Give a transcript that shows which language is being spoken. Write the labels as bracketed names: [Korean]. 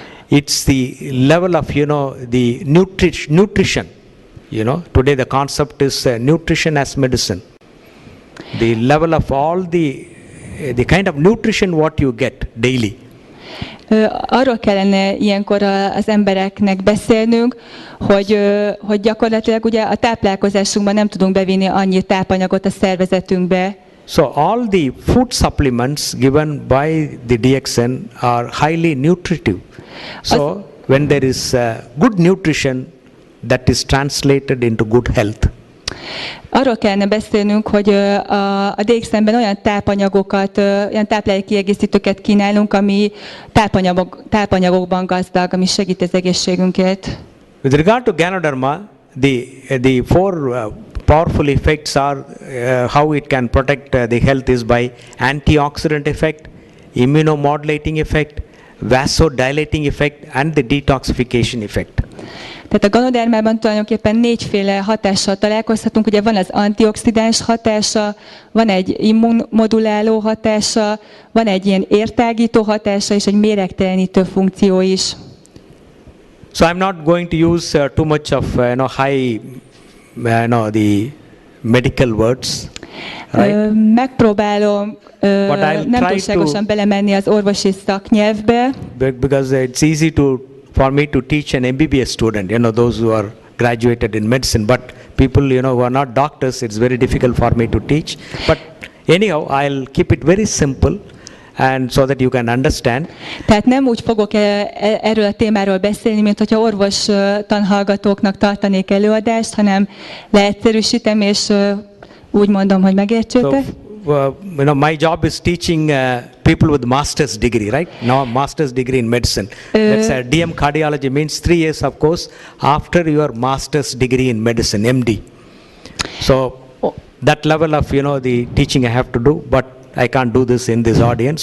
[English] It's the level of, the nutrition. Today the concept is nutrition as medicine. The level of all the kind of nutrition what you get daily. [Hungarian] Arról kellene ilyenkor az embereknek beszélnünk, hogy gyakorlatilag ugye a táplálkozásunkban nem tudunk bevinni annyi tápanyagot a szervezetünkbe. [English] So all the food supplements given by the DXN are highly nutritive. So when there is good nutrition, that is translated into good health. [Hungarian] Arról kellene beszélnünk, hogy a DXN-ben olyan tápanyagokat, olyan táplálékkiegészítőket kínálunk, ami tápanyagokban gazdag, ami segít az egészségünket. [English] With regard to Ganoderma, the 4 powerful effects are how it can protect the health is by antioxidant effect, immunomodulating effect, vasodilating effect and the detoxification effect. [Hungarian] Tehát a Ganodermában tulajdonképpen 4 hatással találkozhatunk. Ugye van az antioxidáns hatása, van egy immunmoduláló hatása, van egy ilyen értágító hatása és egy méregtelenítő funkció is. [English] So I'm not going to use too much of high the medical words. Right? [Hungarian] Megpróbálom nem túlságosan belemenni az orvosi szaknyelvbe. [English] Because it's easy for me to teach an MBBS student, those who are graduated in medicine, but people, who are not doctors, it's very difficult for me to teach. But anyhow, I'll keep it very simple and so that you can understand. [Hungarian] Tehát nem úgy fogok erről a témáról beszélni, mint hogyha orvos tanhallgatóknak tartanék előadást, hanem leegyszerűsítem és úgy mondom, hogy megértsétek. [English] So, my job is teaching people with master's degree, right? Now master's degree in medicine. That's DM cardiology means 3 years of course after your master's degree in medicine, MD. So that level of the teaching I have to do, but I can't do this in this audience.